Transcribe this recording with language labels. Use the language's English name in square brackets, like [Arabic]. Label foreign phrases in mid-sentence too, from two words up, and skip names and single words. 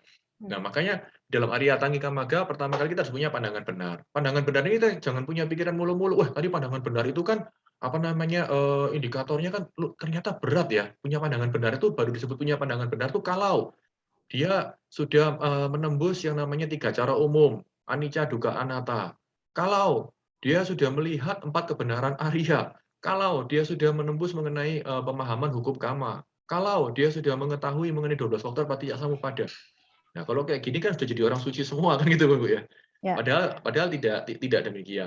[Indonesian] Nah, makanya dalam Arya Tangika Magga, pertama kali kita harus punya pandangan benar. Pandangan benar ini kita jangan punya pikiran mulu-mulu. Wah, tadi pandangan benar itu kan indikatornya kan ternyata berat ya. Punya pandangan benar itu baru disebut punya pandangan benar itu kalau dia sudah menembus yang namanya 3 cara umum, [Pali] anicca, dukkha, anatta. [Indonesian] Kalau dia sudah melihat 4 kebenaran Arya, kalau dia sudah menembus mengenai pemahaman hukum kama, kalau dia sudah mengetahui mengenai 12 faktor Paticcasamuppada. Nah, kalau kayak gini kan sudah jadi orang suci semua kan gitu, Bu ya. Padahal tidak demikian.